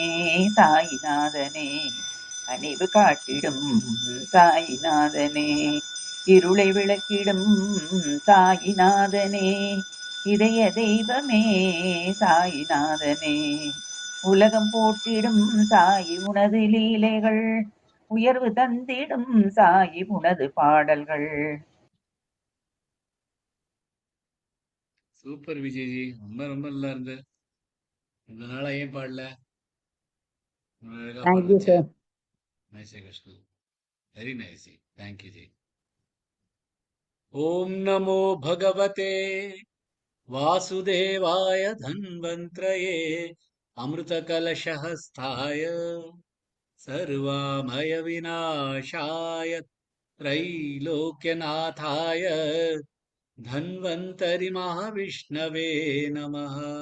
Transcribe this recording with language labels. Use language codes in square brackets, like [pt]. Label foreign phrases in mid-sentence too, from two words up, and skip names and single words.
[ta] சாயிநாதனே, கனிவு காட்டிடும் சாயிநாதனே, இருளை விளக்கிடும் சாயிநாதனே, இதய தெய்வமே சாயிநாதனே, உலகம் போற்றிடும் சாயி உனது லீலைகள், உயர்வு தந்திடும் சாயி உனது பாடல்கள். சூப்பர் விஜய்ஜி, ரொம்ப ரொம்ப நல்லா இருந்து. இந்த நாளா ஏன் பாடல? அழகா [en] Thank you, [ta] பாடுச்சு. [en] sir. nice Krishnan, very nice. thank you ji. [sa] ॐ नमो भगवते वासुदेवाय धन्वन्त्रये अमृतकलशहस्ताय सर्वामयविनाशाय त्रैलोक्यनाथाय धन्वन्तरिमहाविष्णवे नमः।